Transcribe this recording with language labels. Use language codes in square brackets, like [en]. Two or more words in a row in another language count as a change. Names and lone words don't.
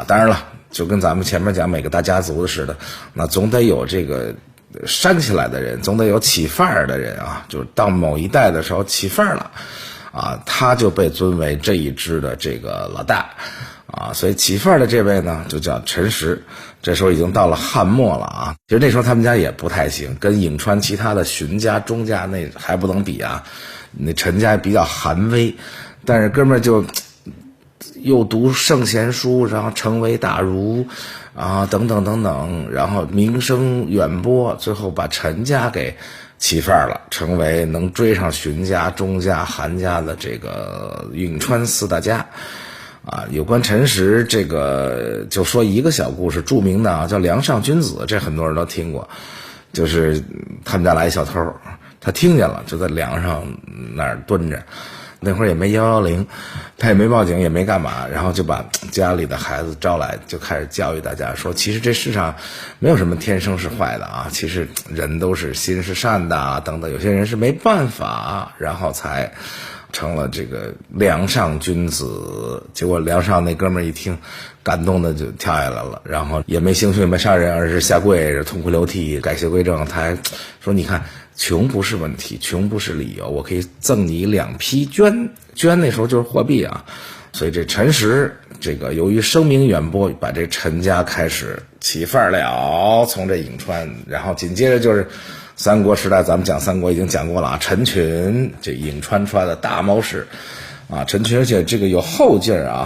[zh] 當然了，就跟咱們前面講每個大家族似的，那總得有這個煽起來的人，總得有起範兒的人啊，就是到某一代的時候起範兒了啊，他就被尊為這一支的這個老大啊，所以起範兒的這位呢就叫陳實。這時候已經到了漢末了啊，其實那時候他們家也不太行，跟颍川其他的荀家、鍾家那還不能比啊。那陳家比較寒微，但是哥們兒就又讀聖賢書，然後成為大儒啊，等等等等，然後名聲遠播，最後把陳家給起範了，成為能追上荀家、鍾家、韓家的這個颍川4大家。有關陳實這個就說一個小故事，著名的叫梁上君子，這很多人都听過。就是他們家來一小偷，他聽見了，就在梁上那兒蹲着。那會兒也沒110，他也沒報警，也沒幹嘛，然後就把家裡的孩子招來，就開始教育大家說，其實這世上没有什麼天生是壞的啊，其實人都是心是善的啊，等等，有些人是没办法，然後才成了这个梁上君子。结果梁上那哥们一听，感动的就跳下来了，然后也没行凶也没杀人，而是下跪痛哭流涕改邪归正。他还说，你看穷不是問題，窮不是理由，我可以贈你2匹绢。绢那時候就是貨幣啊。所以這陳實這個由於聲名遠播，把這陳家開始起範了，從這颍川，然後緊接着就是三國時代，咱們講三國已經講過了啊，陳群這颍川出來的大謀士啊，陳群，而且這個有後勁啊。